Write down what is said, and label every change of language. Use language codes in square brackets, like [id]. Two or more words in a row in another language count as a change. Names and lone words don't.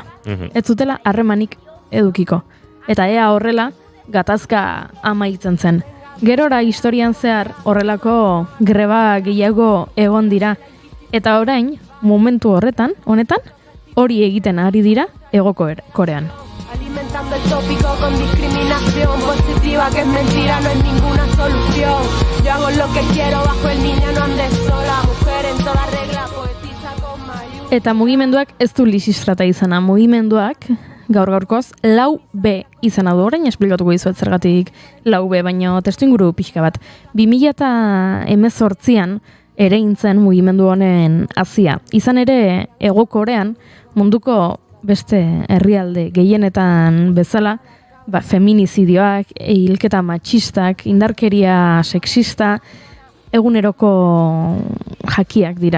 [eu] Ez zutela harremanik edukiko. Eta ea horrela gatazka amaitzen zen. Gerora historian zehar horrelako greba gehiago egon dira. Eta orain, momentu honetan, hori egiten ari dira Hego Korean. [es] Alimentando el tópico con discriminación positiva que es mentira, no es ninguna solución. Yo hago lo que quiero bajo el niño, no andes sola, mujer en toda regla, poetiza con mayúsculas. [eu] Eta mugimenduak ez du Lisistrata izana, mugimenduak gaur-gaurkoz 4B izena du, orain esplikatuko dizuet zergatik 4B, baina testuinguru pixka bat. 2018an ere intzen mugimendu honen hazia. Izan ere Hego Korean munduko beste herrialde gehienetan bezala, feminizidioak, hilketa matxistak, indarkeria sexista, eguneroko jakiak dira.